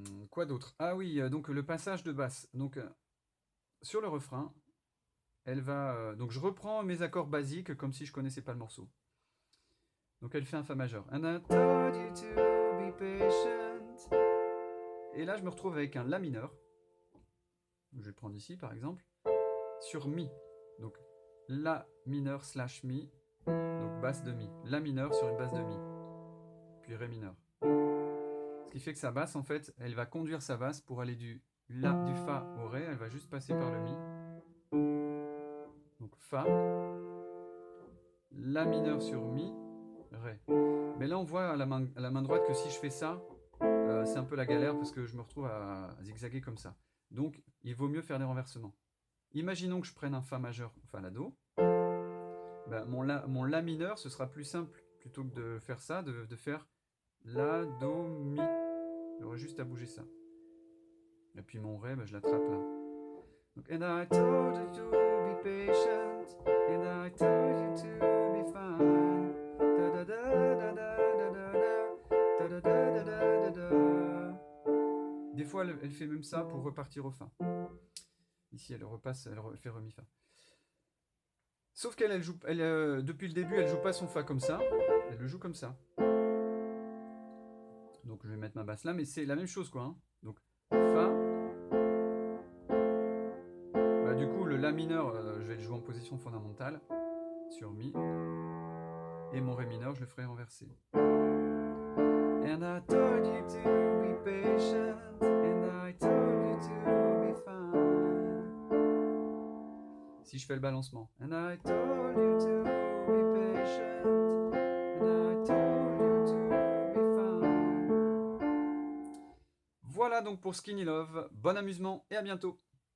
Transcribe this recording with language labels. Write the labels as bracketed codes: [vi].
[fr] Quoi d'autre? Ah oui, donc le passage de basse. Donc sur le refrain, elle va. Donc je reprends mes accords basiques comme si je connaissais pas le morceau. Donc elle fait un Fa majeur. [en] And I told you to be patient. [fr] Et là je me retrouve avec un La mineur. Je vais le prendre ici par exemple. Sur Mi. Donc La mineur slash Mi. Donc basse de Mi. La mineur sur une basse de Mi. Puis Ré mineur. Ce qui fait que sa basse, en fait, elle va conduire sa basse pour aller du La, du Fa au Ré. Elle va juste passer par le Mi. Donc Fa, La mineur sur Mi, Ré. Mais là, on voit à la main droite que si je fais ça, c'est un peu la galère parce que je me retrouve à zigzaguer comme ça. Donc, il vaut mieux faire des renversements. Imaginons que je prenne un Fa majeur, Fa la Do. Ben, mon La mineur, ce sera plus simple, plutôt que de faire ça, de faire La, Do, Mi. J'aurais juste à bouger ça. Et puis mon Ré, ben, je l'attrape là. [en] Donc, and I told you to be patient, and I told you to be fine. Da da da da da da da da da da da da. [fr] Des fois, elle fait même ça pour repartir au Fa. Ici, elle repasse, elle fait Re, Mi, Fa. Sauf qu'elle, depuis le début, elle joue pas son Fa comme ça, elle le joue comme ça. Donc je vais mettre ma basse là, mais c'est la même chose quoi. Hein. Donc Fa. Bah, du coup, le La mineur, je vais le jouer en position fondamentale sur Mi. Et mon Ré mineur, je le ferai renverser. [en] And I told you to be patient, and I told you to be fine. [fr] Si je fais le balancement. [en] And I told you to be patient, and I told you to be fine. [fr] Voilà donc pour Skinny Love. Bon amusement et à bientôt.